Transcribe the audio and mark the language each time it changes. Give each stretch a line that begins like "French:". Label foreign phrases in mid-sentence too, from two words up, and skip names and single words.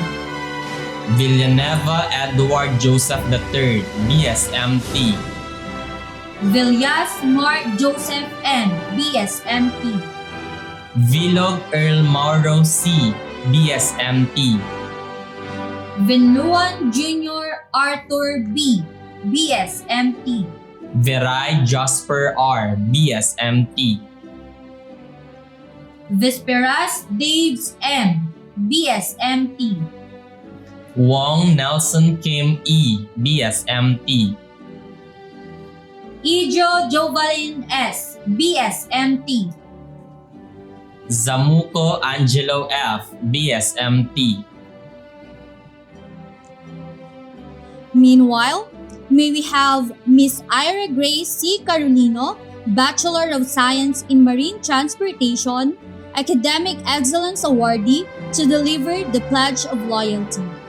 English: Villanueva Edward Joseph III, BSMT. Villas Mark Joseph N, BSMT. Villog Earl Mauro C, BSMT. Vinuan Jr. Arthur B, BSMT. Viray Jasper R, BSMT. Visperas Daves M, BSMT. Wong Nelson Kim E, BSMT. Ijo Jovalin S, BSMT. Zamuco Angelo F, BSMT. Meanwhile, may we have Miss Ira Grace C. Carolino, Bachelor of Science in Marine Transportation, Academic Excellence Awardee, to deliver the Pledge of Loyalty.